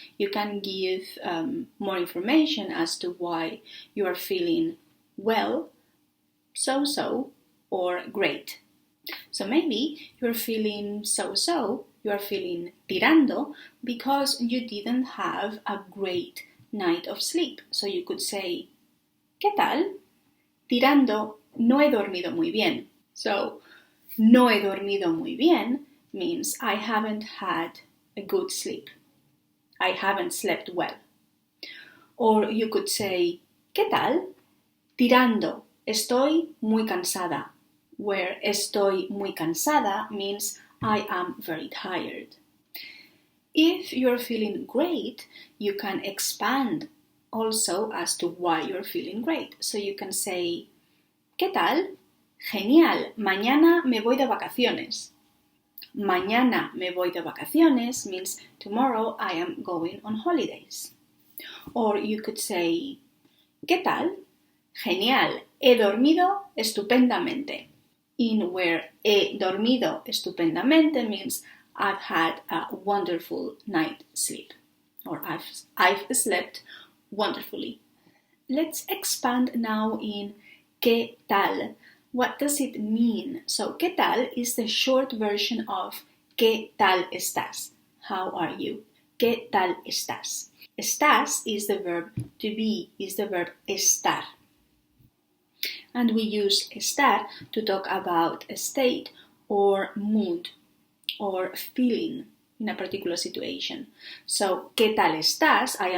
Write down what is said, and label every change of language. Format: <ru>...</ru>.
<en>You can give more information as to why you are feeling well, so-so, or great. So maybe you're feeling so-so, you're feeling tirando because you didn't have a great night of sleep. So you could say,</en> <es>¿Qué tal? Tirando, no he dormido muy bien.</es> <en>So,</en> <es>no he dormido muy bien</es> <en>means I haven't had a good sleep. I haven't slept well. Or you could say,</en> <es>¿Qué tal? Tirando, estoy muy cansada.</es> <en>Where</en> <es>estoy muy cansada</es> <en>means I am very tired. If you're feeling great, you can expand also as to why you're feeling great. So you can say,</en> <es>¿Qué tal? Genial, mañana me voy de vacaciones. Mañana me voy de vacaciones</es> <en>means tomorrow I am going on holidays. Or you could say,</en> <es>¿Qué tal? Genial, he dormido estupendamente.</es> <en>In where</en> <es>he dormido estupendamente</es> <en>means I've had a wonderful night sleep. Or I've slept wonderfully. Let's expand now in</en> <es>¿Qué tal?</es> <en>What does it mean?</en> <es>So, ¿Qué tal?</es> <en>Is the short version of</en> <es>¿Qué tal estás?</es> <en>How are you?</en> <es>¿Qué tal estás?</es> <en>Estás is the verb to be, is the verb estar. And we use estar to talk about a state or mood or feeling in a particular situation. So,</en> <es>¿Qué tal estás?</es>